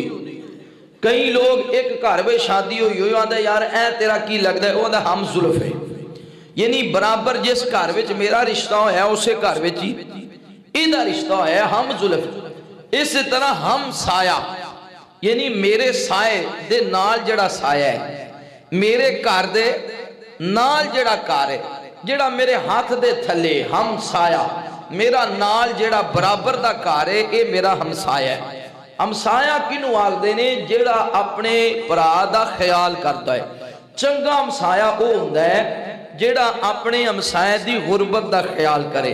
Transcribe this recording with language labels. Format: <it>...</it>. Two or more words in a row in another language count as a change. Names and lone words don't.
<ur>کئی لوگ ایک گھر میں شادی ہوئی ہوئی آدھا یار</ur> <pa>اے تیرا کی لگ دا ہے،</pa> <ur>وہ آدھا ہم ظلف ہے، یعنی برابر جس گھر میں میرا رشتہ ہے اسے گھر میں چی ایدہ رشتہ ہے، ہم ظلف۔</ur> <pa>اس طرح ہم سایہ، یعنی میرے سائے دے نال جڑا سایہ ہے، میرے کار دے نال جڑا کار ہے، جڑا میرے ہاتھ دے تھلے، ہم سایہ، میرا نال جیڑا برابر دا گھر ہے اے میرا ہمسایا ہے۔ ہمسایا کینوں آکھدے نے جیڑا اپنے بھرا دا خیال کردا ہے۔ چنگا ہمسایا او ہوندا ہے جیڑا اپنے ہمسائے دی غربت دا خیال کرے۔</pa>